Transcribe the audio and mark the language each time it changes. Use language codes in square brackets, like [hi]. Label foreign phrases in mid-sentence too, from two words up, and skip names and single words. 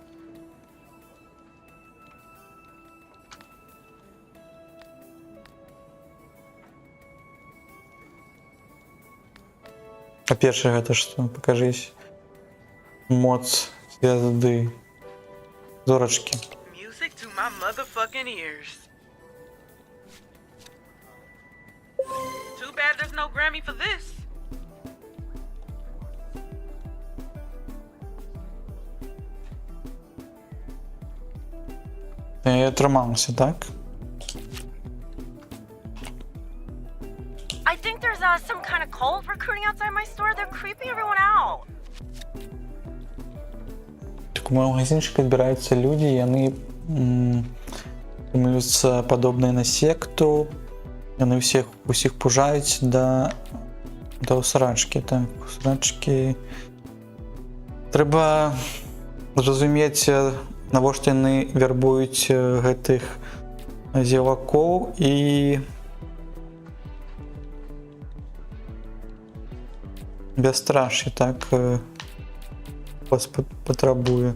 [be] А першае гэта што? Пакажись. Моц звезды. Зорачкі. [en] Music to my motherfucking ears. Too bad there's no Grammy for this. [be] Я трымаўся, так? [en] I think there's some kind of cult recruiting outside my store. They're creeping everyone out. [be] Так у моего магазинчика збираюцца людзі, яны думаюцца падобныя на секту. Яны усіх пужаюць да усрачкі, так, усрачкі. Трэба зразумець, навошта яны вярбуюць гэтых зевакоў і бясстраші, так, вас патрабуе.